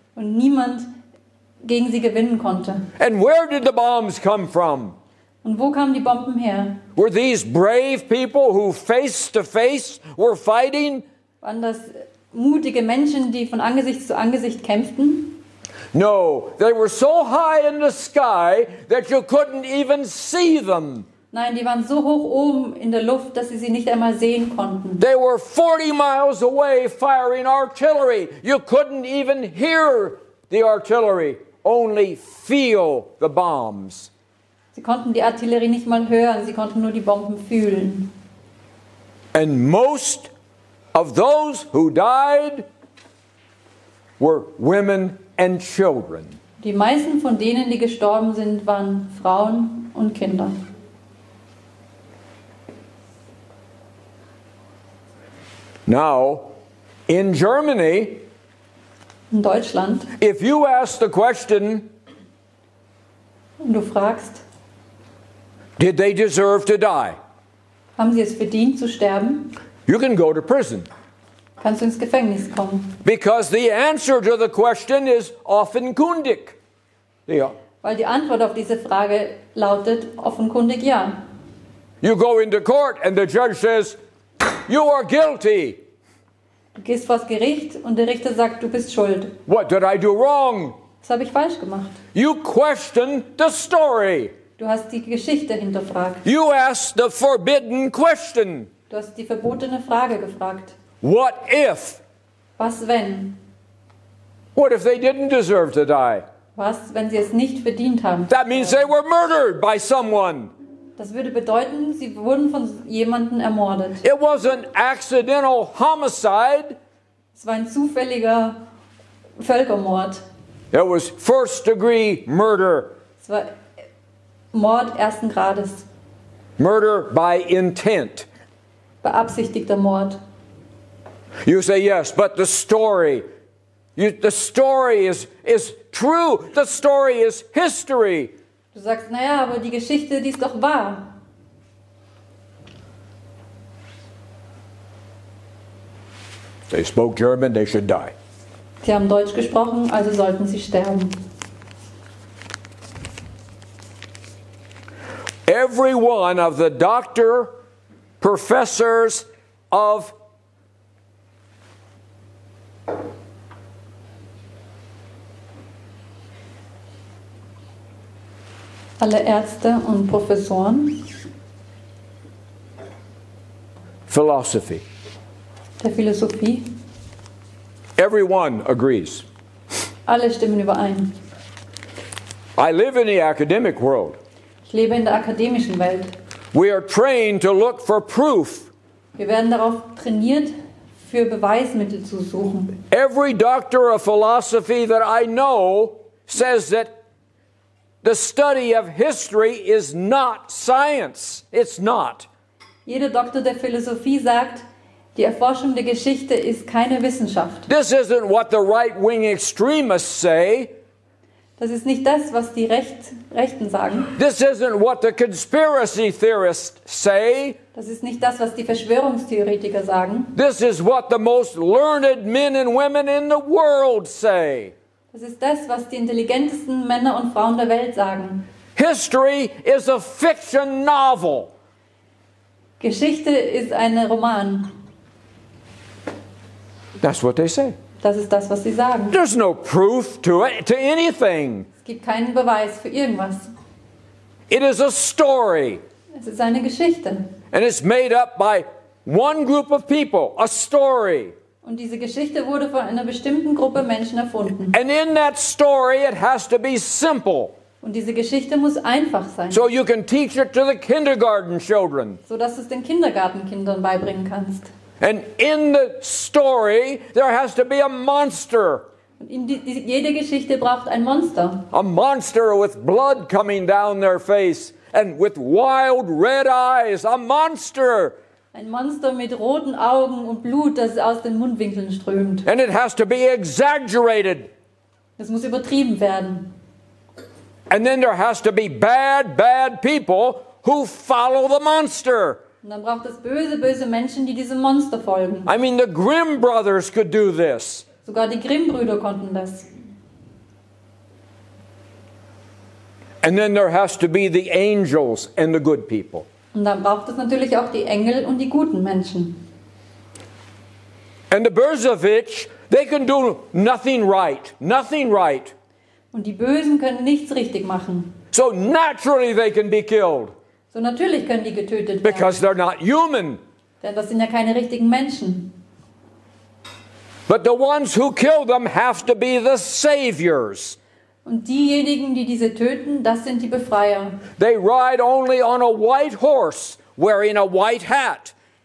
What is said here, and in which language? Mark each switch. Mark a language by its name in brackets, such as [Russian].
[German] und niemand gegen sie gewinnen konnte. [English] And where did the bombs come from? [German] Und wo kamen die Bomben her? [English] Were these brave people who face to face were fighting? [German] Waren das mutige Menschen, die von Angesicht zu Angesicht kämpften? [English] No, they were so high in the sky that you couldn't even see them. [German] Nein, die waren so hoch oben in der Luft, dass sie nicht einmal sehen konnten. [English] They were 40 miles away firing artillery. You couldn't even hear the artillery, only feel the bombs. [German] Sie konnten die Artillerie nicht mal hören, sie konnten nur die Bomben fühlen. [English] And most of those who died were women and children. [German] Die meisten von denen, die gestorben sind, waren Frauen und Kinder. [English] Now, in Germany, [German] In Deutschland, [English] if you ask the question, [German] und du fragst, [English] did they deserve to die? [German] haben sie es verdient zu sterben? [English] You can go to prison. [German] Kannst du ins Gefängnis kommen. [English] Because the answer to the question is [German] offenkundig. [English] Yeah. [German] Weil die Antwort auf diese Frage lautet offenkundig ja. [English] You go into court and the judge says, you are guilty. [German] Du gehst vors Gericht und der Richter sagt, du bist schuld. [English] What did I do wrong? [German] Was habe ich falsch gemacht? [English] You question the story. [German] Du hast die Geschichte hinterfragt. [English] You asked the forbidden question. [German] Du hast die verbotene Frage gefragt. [English] What if? [German] Was wenn? [English] What if they didn't deserve to die? [German] Was, wenn sie es nicht verdient haben? [English] That means they were murdered by someone. [German] Das würde bedeuten, sie wurden von jemandem ermordet. [English] It was an accidental homicide. [German] Es war ein zufälliger Völkermord. [English] It was first-degree murder. [German] Es war Mord ersten Grades. [English] Murder by intent. [German] Beabsichtigter Mord. [English] You say yes, but the story. The story is true. The story is history. [German] Du sagst, naja, aber die Geschichte, die ist doch wahr. [English] They spoke German, they should die. [German] Sie haben Deutsch gesprochen, also sollten sie sterben. [English] Every one of the professors of [German] Alle Ärzte und Professoren [English] philosophy, [German] der Philosophie, [English] everyone agrees. [German] alle stimmen überein. [English] I live in the academic world. [German] Ich lebe in der akademischen Welt. [English] We are trained to look for proof. [German] Wir werden darauf trainiert, für Beweismittel zu suchen. [English] Every doctor of philosophy that I know says that the study of history is not science. It's not. [German] Jeder Doktor der Philosophie sagt, die Erforschung der Geschichte ist keine Wissenschaft. [English] This isn't what the right-wing extremists say. [German] Das ist nicht das, was die Rechten sagen. [English] This isn't what the conspiracy theorists say. [German] Das ist nicht das, was die Verschwörungstheoretiker sagen. [English] This is what the most learned men and women in the world say. [German] Das ist das, was die intelligentesten Männer und Frauen der Welt sagen. [English] History is a fiction novel. [German] Geschichte ist ein Roman. [English] That's what they say. [German] Das ist das, was sie sagen. [English] There's no proof to it, to anything. [German] Es gibt keinen Beweis für irgendwas. [English] It is a story. [German] Es ist eine Geschichte. [English] And it's made up by one group of people, a story. [German] Und diese Geschichte wurde von einer bestimmten Gruppe Menschen erfunden. [English] And in that story it has to be simple. [German] Und diese Geschichte muss einfach sein, [English] So you can teach it to the kindergarten children. [German] sodass du es den Kindergartenkindern beibringen kannst. [English] And in the story there has to be a monster. [German] Und jede Geschichte braucht ein Monster. [English] A monster with blood coming down their face and with wild red eyes. A monster. [German] Ein Monster mit roten Augen und Blut, das aus den Mundwinkeln strömt. [English] And it has to be exaggerated. [German] Das muss übertrieben werden. [English] And then there has to be bad people who follow the monster. [German] Und dann braucht es böse, böse Menschen, die diesem Monster folgen. [English] I mean, the Grimm brothers could do this. [German] Sogar die Grimm-Brüder konnten das. [English] And then there has to be the angels and the good people. [German] Und dann braucht es natürlich auch die Engel und die guten Menschen. [English] And the Berzovich, they can do nothing right. Nothing right. [German] Und die Bösen können nichts richtig machen. [English] So naturally they can be killed [German] So natürlich können die getötet werden. [English] because they're not human. [German] Denn das sind ja keine richtigen Menschen. [English] But the ones who kill them have to be the saviors. [German] Und diejenigen, die diese töten, das sind die Befreier. [English] They ride only on a white horse, wearing a white hat.